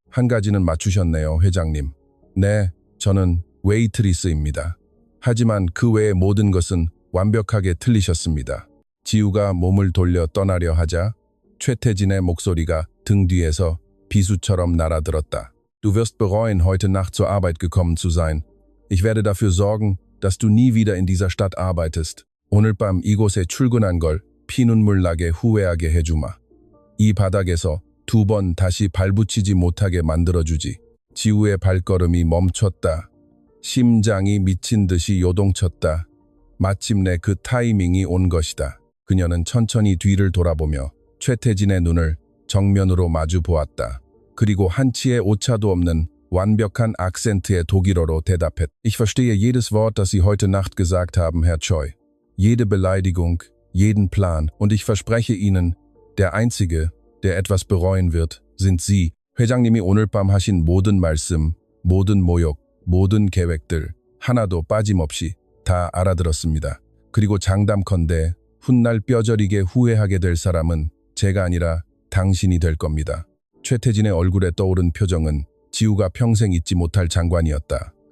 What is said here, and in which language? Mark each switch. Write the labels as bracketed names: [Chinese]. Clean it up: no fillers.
[Korean] 한 가지는 맞추셨네요, 회장님. 네, 저는 웨이트리스입니다. 하지만 그 외의 모든 것은 완벽하게 틀리셨습니다. 지우가 몸을 돌려 떠나려 하자 최태진의 목소리가 등 뒤에서 비수처럼 날아들었다. [German] Du wirst bereuen, heute Nacht zur Arbeit gekommen zu sein. Ich werde dafür sorgen, dass du nie wieder in dieser Stadt arbeitest. [Korean] 오늘 밤 이곳에 출근한 걸 피눈물 나게 후회하게 해주마. 이 바닥에서 2번 다시 발붙이지 못하게 만들어주지. 지우의 발걸음이 멈췄다. 심장이 미친 듯이 요동쳤다. 마침내 그 타이밍이 온 것이다. 그녀는 천천히 뒤를 돌아보며 최태진의 눈을 정면으로 마주 보았다. 그리고 한치의 오차도 없는 완벽한 악센트의 독일어로 대답했다. [German] Ich verstehe jedes Wort, das Sie heute Nacht gesagt haben, Herr Choi. Jede Beleidigung, jeden Plan. Und ich verspreche Ihnen, der Einzige, der etwas bereuen wird, sind Sie. [Korean] 회장님이 오늘 밤 하신 모든 말씀, 모든 모욕, 모든 계획들 하나도 빠짐없이 다 알아들었습니다. 그리고 장담컨대 훗날 뼈저리게 후회하게 될 사람은 제가 아니라 당신이 될 겁니다. 최태진의 얼굴에 떠오른 표정은 지우가 평생 잊지 못할 장관이었다.